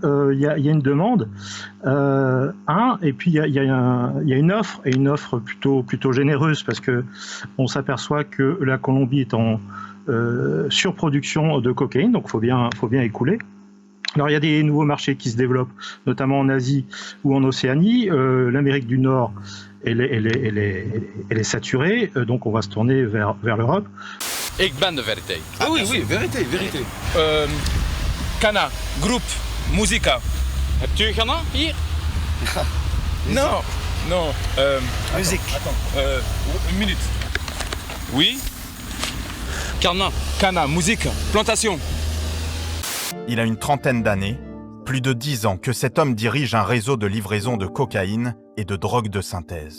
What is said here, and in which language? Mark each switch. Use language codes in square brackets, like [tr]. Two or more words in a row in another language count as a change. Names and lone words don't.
[fr] Il y a une demande, et puis il y a une offre, et une offre plutôt généreuse, parce que on s'aperçoit que la Colombie est en surproduction de cocaïne, donc faut bien écouler. Alors il y a des nouveaux marchés qui se développent, notamment en Asie ou en Océanie. L'Amérique du Nord, elle est saturée, donc on va se tourner vers l'Europe. [nl] Ik ben de vérité. [fr] Oui, vérité. [nl] Kana, groep, muzika. Hebt u Ghana hier? [fr] Non. Musique. Attends, une minute. Oui. Kana, musique, plantation. Il a une trentaine d'années, plus de 10 ans que cet homme dirige un réseau de livraison de cocaïne et de drogue de synthèse.